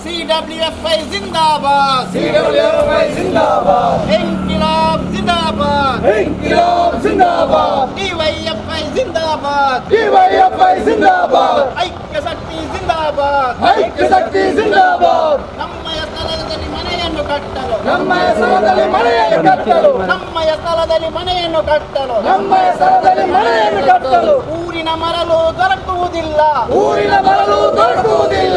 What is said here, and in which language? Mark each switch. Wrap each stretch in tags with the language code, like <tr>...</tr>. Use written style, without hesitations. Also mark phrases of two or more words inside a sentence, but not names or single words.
<hi>CWFI जिंदाबाद, CWFI जिंदाबाद, इंकिलाब जिंदाबाद, इंकिलाब जिंदाबाद, DYFI जिंदाबाद, DYFI जिंदाबाद, ऐक्य शक्ति जिंदाबाद,</hi> <kn>ಐಕ್ಯ ಶಕ್ತಿ जिंदाबाद, ನಮ್ಮಯ ಸ್ಥಳದಲ್ಲಿ ಮನೆಯನ್ನು ಕಟ್ಟಲು, ನಮ್ಮಯ ಸ್ಥಳದಲ್ಲಿ ಮನೆಯನ್ನು ಕಟ್ಟಲು, ನಮ್ಮಯ ಸ್ಥಳದಲ್ಲಿ ಮನೆಯನ್ನು ಕಟ್ಟಲು, ನಮ್ಮಯ ಸ್ಥಳದಲ್ಲಿ ಮನೆಯನ್ನು ಕಟ್ಟಲು, ಊರಿನ ಮರಳು ದೊರಕುವುದಿಲ್ಲ, ಊರಿನ ಮರಳು ದೊರಕುವುದಿಲ್ಲ,</kn>